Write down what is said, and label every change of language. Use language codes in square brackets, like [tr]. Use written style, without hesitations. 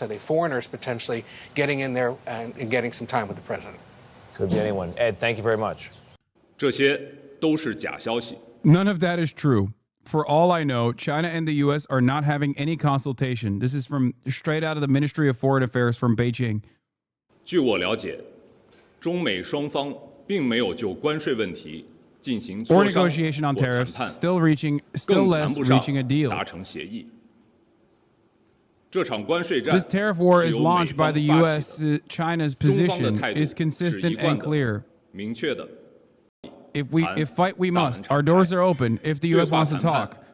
[en] Are they foreigners potentially getting in there and getting some time with the president? Could be anyone. Ed, thank you very much. [zh] 这些都是假消息. [en] None of that is true. For all I know, China and the U.S. are not having any consultation. This is from straight out of the Ministry of Foreign Affairs from Beijing. [zh] 据我了解，中美双方并没有就关税问题 [en] or negotiation on tariffs, still less reaching a deal. This tariff war is launched by the U.S. China's position is consistent and clear. If fight, we must. Our doors are open if the U.S. wants to talk.